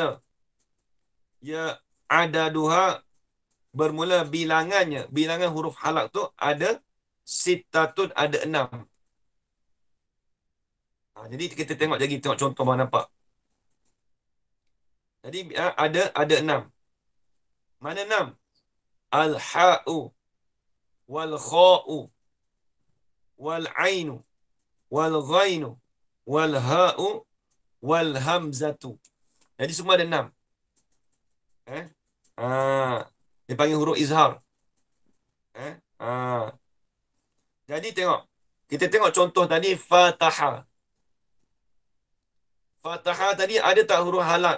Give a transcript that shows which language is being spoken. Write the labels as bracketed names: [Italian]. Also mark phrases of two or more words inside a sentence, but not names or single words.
[Arabic] Ya adaduha [Malay] bermula bilangannya. Bilangan huruf halak tu ada sitatun, ada 6. Jadi kita tengok lagi, tengok contoh mana nampak. Jadi ada 6. Mana 6? [Arabic] Al-ha'u wal-kha'u wal-'ainu wal-ghainu wal-ha'u wal hamzatu. [Malay] Jadi semua ada 6. Eh? Dia panggil huruf izhar. Eh? Jadi tengok. Kita tengok contoh tadi Fataha. Fataha tadi ada tak huruf halak?